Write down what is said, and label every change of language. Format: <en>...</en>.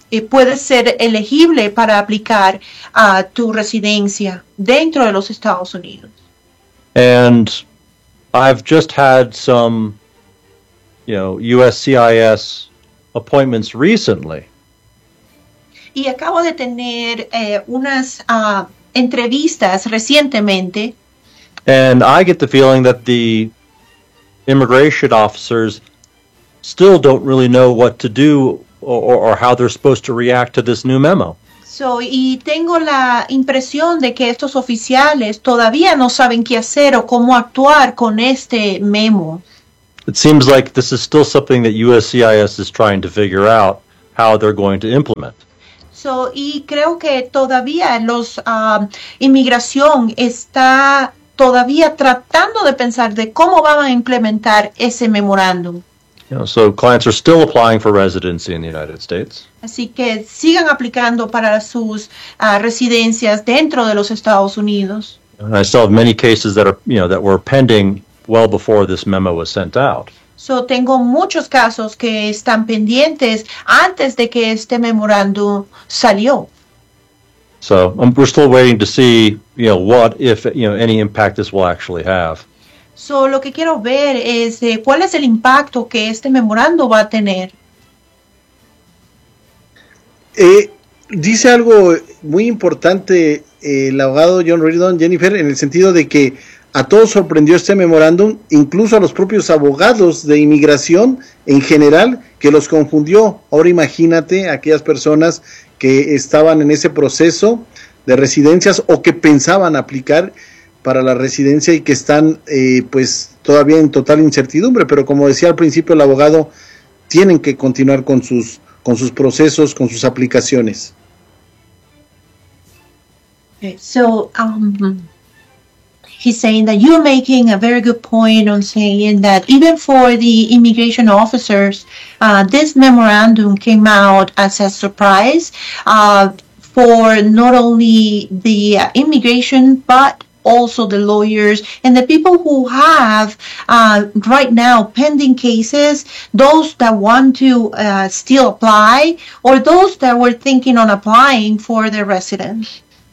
<es>puede ser elegible para aplicar a tu residencia dentro de los Estados Unidos.</es> <en>And I've just had some, you know, USCIS appointments recently.</en> <es>Y acabo de tener unas entrevistas recientemente.</es> <en>And I get the feeling that the immigration officers still don't really know what to do or how they're supposed to react to this new memo.</en> <es>So, y tengo la impresión de que estos oficiales todavía no saben qué hacer o cómo actuar con este memo.</es> <en>It seems like this is still something that USCIS is trying to figure out how they're going to implement.</en> <es>So, y creo que todavía los inmigración está todavía tratando de pensar de cómo van a implementar ese memorándum.</es> <en>You know, so clients are still applying for residency in the United States.</en> <es>Así que sigan aplicando para sus residencias dentro de los Estados Unidos.</es> <en>And I still have many cases that are, you know, that were pending well before this memo was sent out.</en> <es>So tengo muchos casos que están pendientes antes de que este memorándum salió.</es> <en>So we're still waiting to see, you know, what, if, you know, any impact this will actually have.</en> <es>So, lo que quiero ver es cuál es el impacto que este memorando va a tener. Dice algo muy importante el abogado John Reardon, Jennifer, en el sentido de que a todos sorprendió este memorándum, incluso a los propios abogados de inmigración en general, que los confundió. Ahora imagínate a aquellas personas que estaban en ese proceso de residencias o que pensaban aplicar para la residencia y que están pues todavía en total incertidumbre, pero como decía al principio el abogado, tienen que continuar con sus procesos, con sus aplicaciones.</es> <en>Okay, so he's saying that you're making a very good point on saying that even for the immigration officers, this memorandum came out as a surprise for not only the immigration but also the lawyers and the people who have right now pending cases, those that want to still apply or those that were thinking on applying for their residence.</en>